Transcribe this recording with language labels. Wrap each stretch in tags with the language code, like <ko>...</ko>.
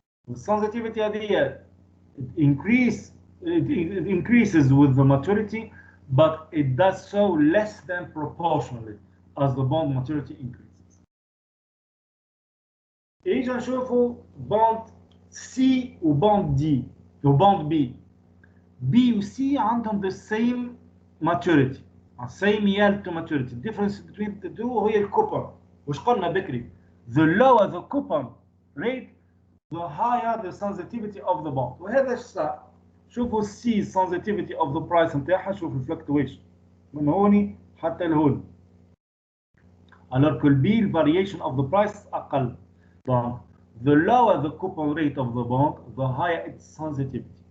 <en>الsensitivity هذه it increases with the maturity, but it does so less than proportionally as the bond maturity increases.</en> <ar>إيجا نشوفوا بوند C وبوند D وبوند B.</ar> <en>B و C</en> <ar>عندهم</ar> <en>the same maturity, same yield to maturity. The difference between the two</en> <ar>هي الكوبون. وش قلنا بكري؟</ar> <en>The lower the coupon rate, the higher the sensitivity of the bond.</en> <ar>وهذا ايش صار؟ شوفوا C</ar> <en>sensitivity of the price</en> <ar>نتاعها، شوفوا الفلكتويشن من هوني حتى لهون.</ar> <fr>alors que</fr> <en>B variation of the price</en> <ar>أقل.</ar> <en>Donc the lower the coupon rate of the bond, the higher its sensitivity.</en>